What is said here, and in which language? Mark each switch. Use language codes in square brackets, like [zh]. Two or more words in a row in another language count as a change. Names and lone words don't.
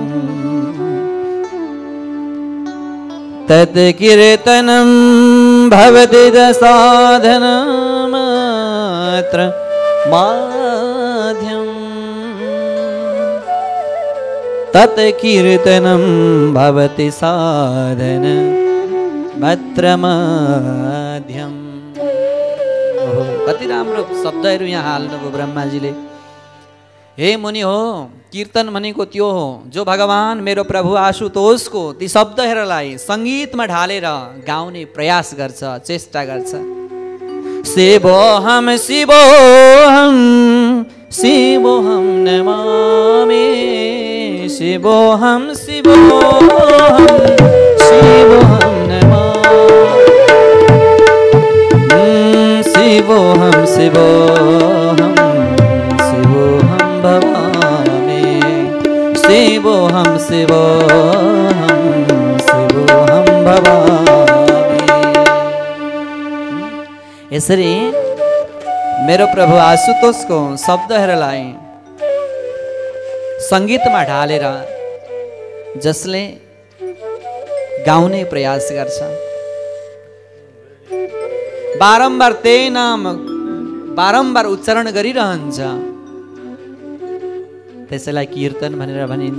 [sa] तत् कीर्तनं भवति साधनम् अत्र मध्यम्। तत् कीर्तनं भवति साधनम् अत्र मध्यम्। [ne] कति राम्रो शब्दहरू यहाँ हाल्नुभयो ब्रह्माजीले। हे मुनि हो, कीर्तन भनेको त्यो हो जो भगवान मेरो प्रभु आशुतोषको ती शब्दहरूलाई सङ्गीतमा ढालेर गाउने प्रयास गर्छ, चेष्टा गर्छ। [sa] शिवोऽहं शिवोऽहं शिवोऽहं नमामि, शिवोऽहं शिवोऽहं शिवोऽहं शिवोऽहं शिवोऽहं शिवोऽहं भवामि, शिवोऽहं शिवोऽहं शिवोऽहं भवामि। [ne] यसरी मेरो प्रभु आशुतोषको शब्दहरूलाई सङ्गीतमा ढालेर जसले गाउने प्रयास गर्छ, बारम्बार त्यही नाम बारम्बार उच्चारण गरिरहन्छ, त्यसैलाई कीर्तन भनेर भनिन्छ।